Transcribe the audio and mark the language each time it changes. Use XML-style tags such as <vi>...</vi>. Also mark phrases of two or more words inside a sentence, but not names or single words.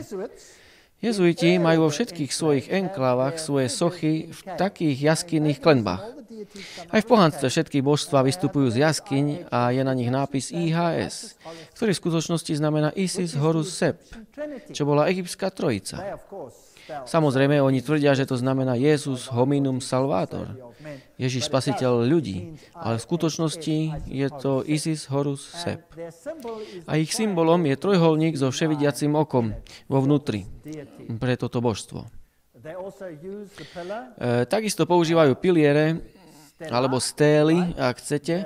<sk>Jezuiti majú vo všetkých svojich enklávach svoje sochy v takých jaskinných klenbách. Aj v pohanstve všetky božstvá vystupujú z jaskyň a je na nich nápis IHS, ktorý v skutočnosti znamená Isis, Horus, Sep, čo bola egyptská trojica. Samozrejme, oni tvrdia, že to znamená</sk> <la>Jesus hominum salvator,</la> <sk>Ježiš spasiteľ ľudí, ale v skutočnosti je to Isis, Horus, Sep. A ich symbolom je trojholník so vševidiacim okom vo vnútri pre toto božstvo. Takisto používajú piliere alebo stély, ak chcete.</sk>